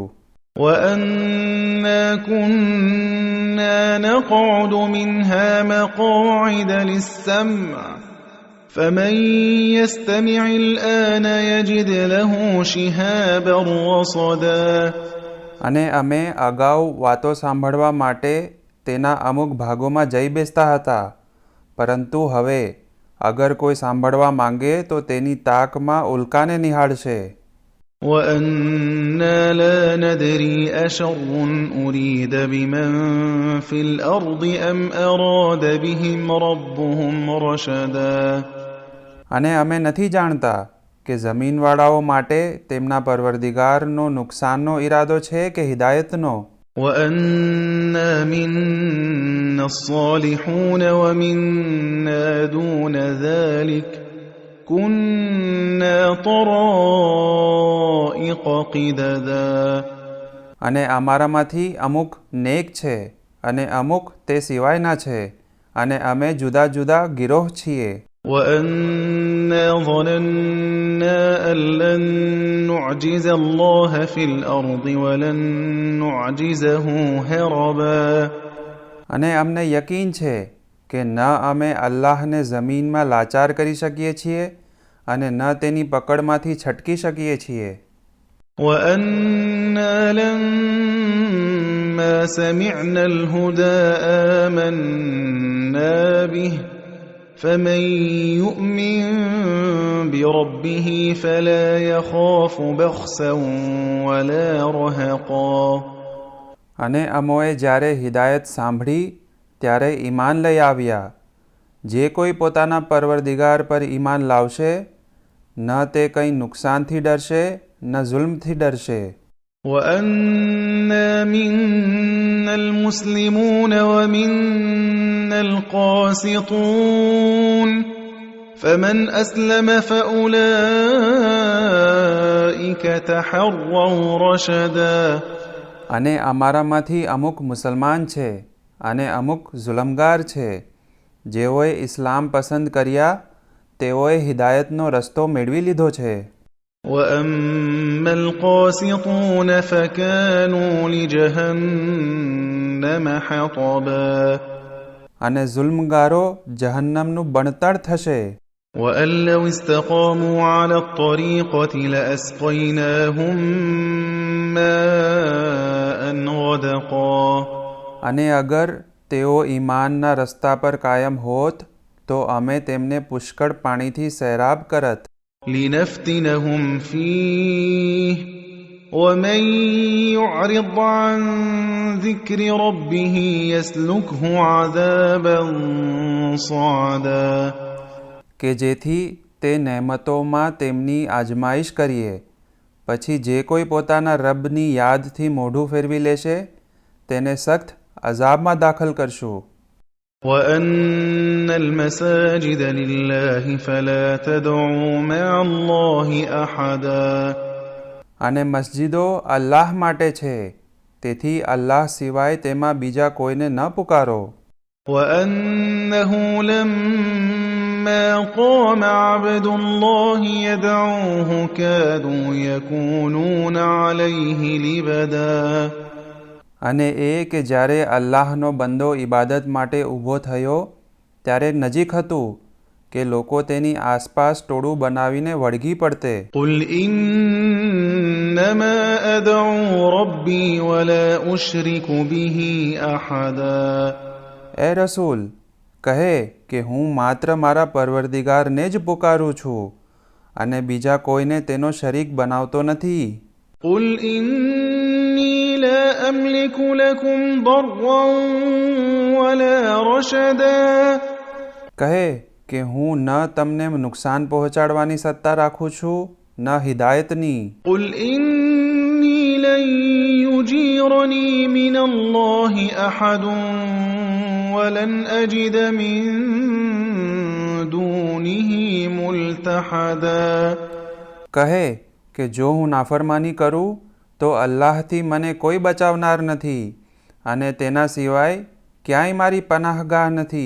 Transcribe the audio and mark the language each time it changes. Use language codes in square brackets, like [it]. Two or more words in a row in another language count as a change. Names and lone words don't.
[ar] وأنا كنا نقعد منها مقاعد للسمع فمن يستمع الآن يجد له شهابا رصدا. [gu] અને અમે અગાઉ વાતો સાંભળવા માટે તેના અમુક ભાગોમાં જઈ બેસતા હતા, પરંતુ હવે અગર કોઈ સાંભળવા માંગે તો તેની તાકમાં ઉલ્કાને નિહાળશે. [ar] وأنا لا ندري أشر أريد بمن في الأرض أم أراد بهم ربهم رشدا. [gu] અને અમે નથી જાણતા કે જમીનવાળાઓ માટે તેમના પરવરદિગારનો નુકસાનનો ઈરાદો છે કે હિદાયતનો. [ar] وأنا منا الصالحون ومنا دون ذلك كنا طرائق قددا. [gu] અને અમારામાંથી અમુક નેક છે અને અમુક તે સિવાયના છે અને અમે જુદા જુદા ગિરોહ છીએ. [ar] وأنا ظننا أن لن نعجز الله في الأرض ولن نعجزه هربا. [gu] અને અમને યકીન છે કે ન અમે અલ્લાહને જમીનમાં લાચાર કરી શકીએ છીએ અને ન તેની પકડમાંથી છટકી શકીએ છીએ. [ar] وأنا لما سمعنا الهدى آمنا به فمن يؤمن بربه فلا يخاف بخسا ولا رهقا. [gu] અને અમોએ જ્યારે હિદાયત સાંભળી ત્યારે ઈમાન લઈ આવ્યા. જે કોઈ પોતાના પરવરદિગાર પર ઈમાન લાવશે ન તે કંઈ નુકસાનથી ડરશે ન જુલ્મથી ડરશે. [ar] وأنا منا المسلمون ومنا القاسطون فمن أسلم فأولئك أولئك تحروا رشدا [gu] અને અમારામાંથી અમુક મુસલમાન છે અને અમુક ઝુલમગાર છે. જેઓએ ઇસ્લામ પસંદ કર્યા તેઓએ હિદાયતનો રસ્તો મેળવી લીધો છે. [ar] وأما القاسطون فكانوا لجهنم حطبا [gu] અને ઝુલ્મગારો જહન્નમનું બણતર થશે. [ar] وأن لو استقاموا على الطريقة لأسقيناهم ماء غدقا [gu] અને અગર તેઓ ઈમાનના રસ્તા પર કાયમ હોત તો અમે તેમને પુષ્કળ પાણીથી સૈરાબ કરત. [ar] لنفتنهم فيه ومن يعرض عن ذكر ربه يسلكه عذابا صعدا [gu] કે જેથી તે નેમતોમાં તેમની આજમાઈશ કરીએ. પછી જે કોઈ પોતાના રબની યાદથી મોઢું ફેરવી લેશે તેને સખ્ત અઝાબમાં દાખલ કરશું. [ar] وأن المساجد لله فلا تدعوا مع الله أحدا [gu] અને મસ્જિદો અલ્લાહ માટે છે તેથી અલ્લાહ સિવાય તેમાં બીજા કોઈને ન પુકારો. [ar] وأنه لما قام عبد الله يدعوه كادوا يكونون عليه لبدا [gu] અને એ કે જ્યારે અલ્લાહનો બંદો ઇબાદત માટે ઊભો થયો ત્યારે નજીક હતું કે લોકો તેની આસપાસ ટોળું બનાવીને વળગી પડતે. [ar] قل إنما أدعو ربي ولا أشرك به أحدا [gu] એ રસૂલ કહે કે હું માત્ર મારા પરવરદિગારને જ પુકારું છું અને બીજા કોઈને તેનો શરીક બનાવતો નથી. [ar] قل إني لا أملك لكم ضرا ولا رشدا [gu] કહે કે હું ન તમને નુકસાન પહોંચાડવાની સત્તા રાખું છું ન હિદાયતની. [ar] قل إني لن يجيرني من الله أحد ولن أجد من دونه ملتحدا [gu] કહે કે જો હું નાફરમાની કરું તો અલ્લાહથી મને કોઈ બચાવનાર નથી અને તેના સિવાય ક્યાંય મારી પનાહગાહ નથી.